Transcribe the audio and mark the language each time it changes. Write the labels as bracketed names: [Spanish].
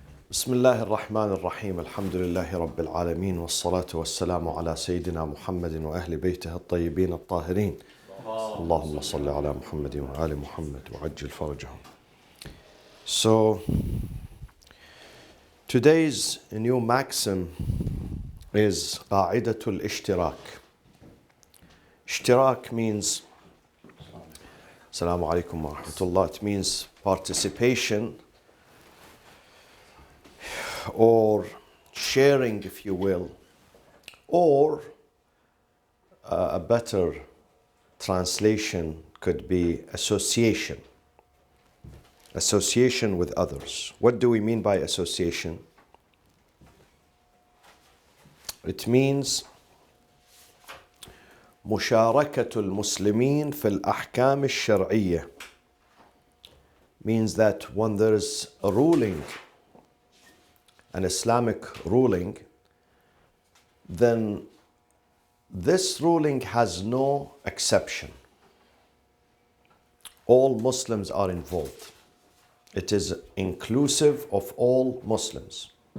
[Arabic] بسم الله الرحمن الرحيم الحمد لله رب العالمين والصلاة والسلام على سيدنا محمد وأهل بيته الطيبين الطاهرين اللهم صل على محمد وآل محمد وعجل فرجهم. [English] So today's new maxim is [Arabic] قاعدة الاشتراك. [English] Ishtirak means Assalamu alaikum wa rahmatullah. It means participation or sharing, if you will, or a better translation could be association. Association with others. What do we mean by association? It means [Arabic] مشاركة المسلمين في الأحكام الشرعية. [English] Means that when there is a ruling, an Islamic ruling, then this ruling has no exception. All Muslims are involved. It is inclusive of all Muslims.